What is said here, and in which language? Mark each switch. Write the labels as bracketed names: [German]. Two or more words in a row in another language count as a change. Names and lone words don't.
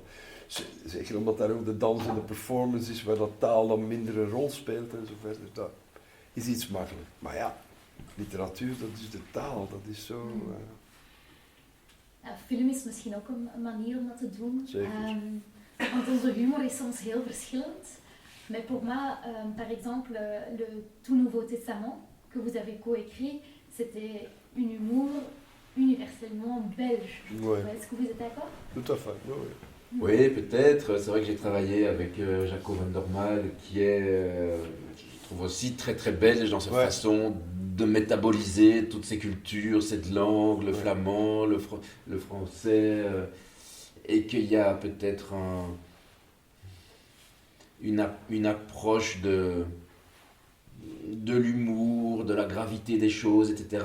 [Dutch] Zeker omdat daar ook de dans en de performance is, waar dat taal dan minder een rol speelt en zo verder. Dat is iets makkelijk. Maar ja, literatuur, dat is de taal, dat is zo... Film is misschien ook een manier om dat te doen. Zeker. Want onze humor is soms heel verschillend. [French] Mais pour moi, par exemple, le Tout Nouveau Testament que vous avez coécrit, c'était un humour universellement belge. Ouais. Est-ce que vous êtes d'accord? Tout à fait, oui. Oui, peut-être. C'est vrai que j'ai travaillé avec Jaco van der Maal, qui est, je trouve aussi très très belge dans sa façon de métaboliser toutes ces cultures, cette langue, le flamand, le français, et qu'il y a peut-être une approche de l'humour, de la gravité des choses, etc.